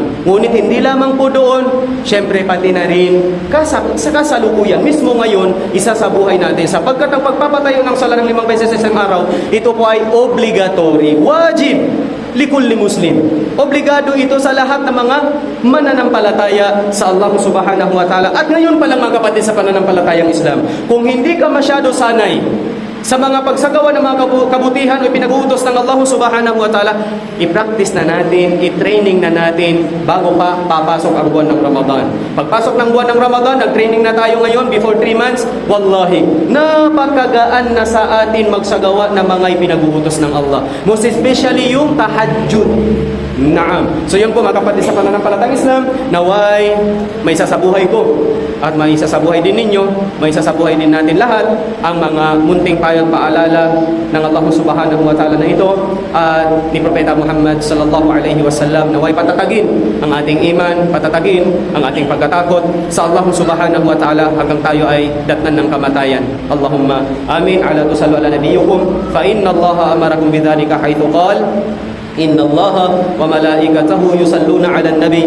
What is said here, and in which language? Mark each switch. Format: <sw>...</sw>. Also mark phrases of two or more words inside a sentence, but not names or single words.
<tl>Ngunit hindi lamang po doon, syempre pati na rin sa kasalukuyan. Mismo ngayon, isa sa buhay natin. Sapagkat ang pagpapatayo ng sala ng 5 beses isang araw, ito po ay obligatory,</tl> <ar>واجب لكل مسلم.</ar> <tl>Obligado ito sa lahat ng mga mananampalataya sa Allah</tl> <ar>سبحانه وتعالى.</ar> <tl>At ngayon pa lang mga kapatid sa pananampalatayang Islam, kung hindi ka masyado sanay sa mga pagsagawa ng mga kabutihan o pinag-uutos ng Allah</tl> <ar>سبحانه وتعالى,</ar> <tl>i-practice na natin, i-training na natin bago pa papasok ang buwan ng Ramadan. Pagpasok ng buwan ng Ramadan, nag-training na tayo ngayon</tl> <en>before 3 months,</en> <tl>wallahi, napakagaan na sa atin magsagawa ng mga ipinag-uutos ng Allah.</tl> <en>Most especially</en> <tl>yung tahajjud. Naam. So yan po mga kapatid sa pananampalatang Islam, naway may sasabuhay ko at may sasabuhay din ninyo, may sasabuhay din natin lahat ang mga munting payag paalala ng Allah</tl> <ar>سبحانه وتعالى</ar> <tl>na ito at ni Propeta Muhammad</tl> <ar>صلى الله عليه وسلم,</ar> <tl>naway patatagin ang ating iman, patatagin ang ating pagkatakot sa Allah</tl> <ar>سبحانه وتعالى</ar> <tl>hanggang tayo ay datnan ng kamatayan.</tl> <ar>اللهم آمين. ألا تصلوا على نبيكم فإن الله أمركم بذلك حيث قال إن الله وملائكته يصلون على النبي</ar>